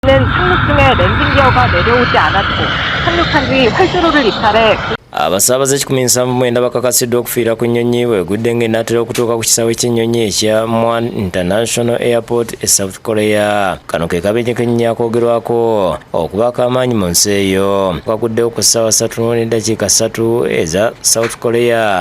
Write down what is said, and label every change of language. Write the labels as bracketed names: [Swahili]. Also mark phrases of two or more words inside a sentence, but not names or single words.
[Korean] 착륙 중에 랜딩 기어가 내려오지 않았고 착륙한 뒤 활주로를 이탈해 [Ganda] abasaabaze 179 bakakasiddwa okufiira ku nnyonyi bwegudde ng'enaatera okutuuka ku kisaawe ky'ennyonyi ekya Muan International Airport e South Korea. Kano ke kabenje k'ennyonyi akoogerwako okubaako amaanyi mu nsi eyo. Kakuddewo ku ssaawa 3:3 eza South Korea.